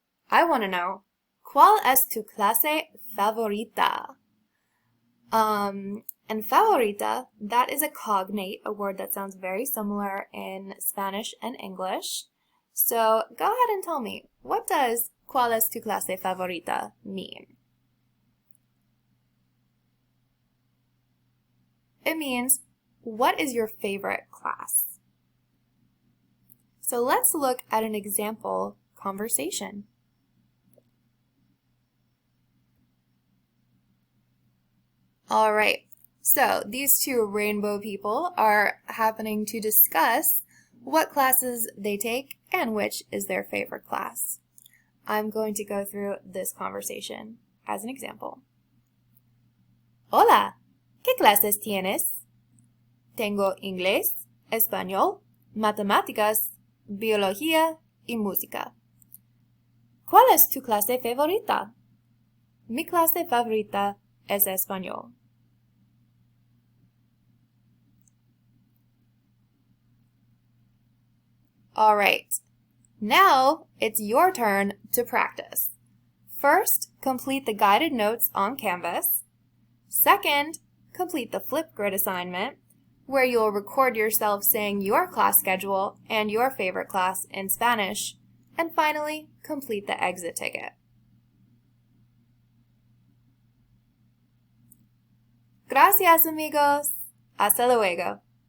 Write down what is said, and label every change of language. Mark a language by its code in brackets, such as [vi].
[en] I want to know, [es] ¿cuál es tu clase favorita? [en] And favorita, that is a cognate, a word that sounds very similar in Spanish and English. So go ahead and tell me, what does [es] ¿cuál es tu clase favorita [en] mean? It means, what is your favorite class? So let's look at an example conversation. Alright, so these 2 rainbow people are happening to discuss what classes they take and which is their favorite class. I'm going to go through this conversation as an example. [es] Hola, ¿qué clases tienes? Tengo inglés, español, matemáticas, biología y música. ¿Cuál es tu clase favorita? Mi clase favorita es español. [en] Alright, now it's your turn to practice. First, complete the guided notes on Canvas. Second, complete the Flipgrid assignment, where you'll record yourself saying your class schedule and your favorite class in Spanish. And finally, complete the exit ticket. [es] Gracias, amigos. Hasta luego.